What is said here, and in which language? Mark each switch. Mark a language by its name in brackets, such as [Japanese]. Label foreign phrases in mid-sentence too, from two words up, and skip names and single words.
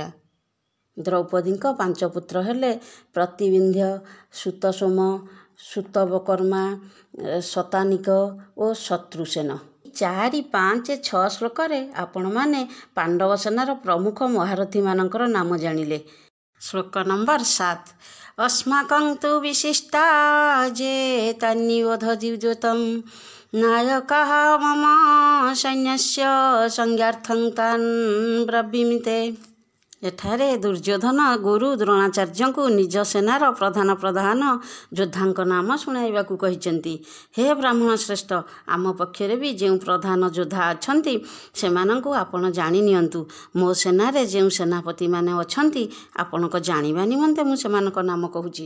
[Odia] ଦ୍ରୌପଦୀଙ୍କ 5 ପୁତ୍ର ହେଲେ ପ୍ରତିବିନ୍ଧ୍ୟ, ସୁତସୋମ, ସୁତବକର୍ମା, ଶତାନିକ ଓ ଶତ୍ରୁସେନ। 4, 5, 6 ଶ୍ଲୋକରେ ଆପଣମାନେ ପାଣ୍ଡବ ସେନାର ପ୍ରମୁଖ ମହାରଥୀମାନଙ୍କର ନାମ ଜାଣିଲେ। ଶ୍ଲୋକ ନମ୍ବର 7। [Sanskrit] अस्माकं तु विशिष्टा जेतान्निबोध जीवज्योतं नायकाः मम सैन्यस्य संज्ञार्थं तान् ब्रवीमिते। [Odia] ଏଠାରେ ଦୁର୍ଯ୍ୟୋଧନ ଗୁରୁ ଦ୍ରୋଣାଚାର୍ଯ୍ୟଙ୍କୁ ନିଜ ସେନାର ପ୍ରଧାନ ଯୋଦ୍ଧାଙ୍କ ନାମ ଶୁଣାଇବାକୁ କହିଛନ୍ତି। ହେ ବ୍ରାହ୍ମଣ ଶ୍ରେଷ୍ଠ, ଆମ ପକ୍ଷରେ ବି ଯେଉଁ ପ୍ରଧାନ ଯୋଦ୍ଧା ଅଛନ୍ତି ସେମାନଙ୍କୁ ଆପଣ ଜାଣି ନିଅନ୍ତୁ। ମୋ ସେନାରେ ଯେଉଁ ସେନାପତିମାନେ ଅଛନ୍ତି ଆପଣଙ୍କ ଜାଣିବା ନିମନ୍ତେ ମୁଁ ସେମାନଙ୍କ ନାମ କହୁଛି।